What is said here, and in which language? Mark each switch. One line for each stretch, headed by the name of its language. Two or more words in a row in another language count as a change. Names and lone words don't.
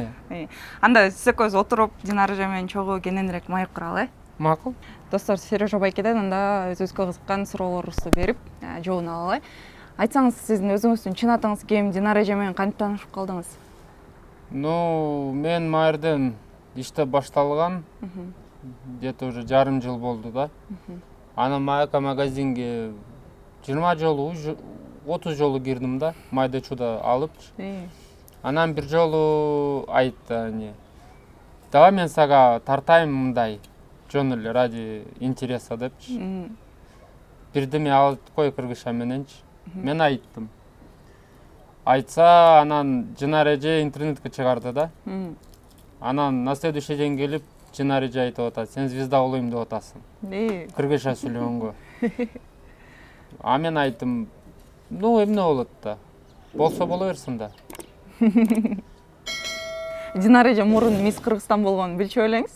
Kyrgyz: Анда сиз экөөбүз отуруп Динара эже менен чогуу кененирээк маек куралы, Макул. Достор, Сережа байкеден анда өзүбүзгө кызыккан суроолорубузду берип, жообун алалы. Айтсаңыз, сиздин өзүңүздүн чын атыңыз ким, Динара эже менен кантип таанышып калдыңыз? Мен маерден иштеп башталган.
Russian: Где-то уже
Kyrgyz: жарым жыл болду да. Анан майка магазинге 20 жолу, 30 жолу кирдим да, майда чуда алыпчы. Анан бир жолу айтты, давай мен сага тартайм мындай, жөн эле
Russian: ради интереса
Kyrgyz: депчи. Бирдеме алып кой кыргызча мененчи. Мен айттым. Айтса, анан Динара эже интернетке чыгарды да. Анан
Russian: на следующий день
Kyrgyz: келип, Динара эже айтып атат, сен звезда болойм деп атасың. Кыргызча сүйлөгөнгө. А мен айттым, эмне болот да? Болсо боло берсин да. Динара эже мурун мисс Кыргызстан болгонун билчү элеңиз?